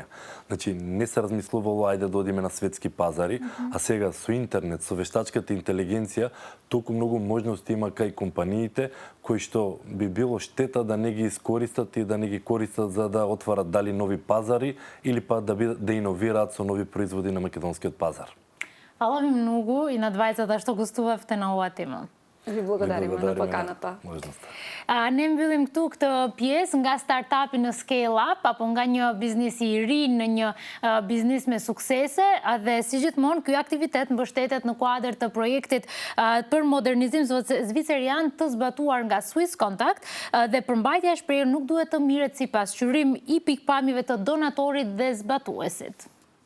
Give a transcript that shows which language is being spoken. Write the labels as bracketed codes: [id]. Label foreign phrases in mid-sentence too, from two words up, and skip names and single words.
[mk] Значи, не се размислувало ајде да одиме на светски пазари, а сега со интернет, со вештачката интелигенција, толку многу можности има кај компаниите кои што би било штета да не ги искористат и да не ги користат за да отварат дали нови пазари или па да иновираат со нови производи на македонскиот пазар. Фала ви многу и на двајцата што гостувавте на оваа тема. Ви благодариме на поканата. [sq] Nem mbyllim këtu këtë pjesë nga startupi në [en] scale up [sq] apo nga një biznes i ri në një biznes me suksese, dhe si gjithmonë ky aktivitet mbështetet në kuadër të projektit për modernizim zvicerian të zbatuar nga Swiss Contact dhe përmbajtja e shprehur nuk duhet të mirret sipas qyrim i pikpamjeve të donatorit dhe zbatuesit.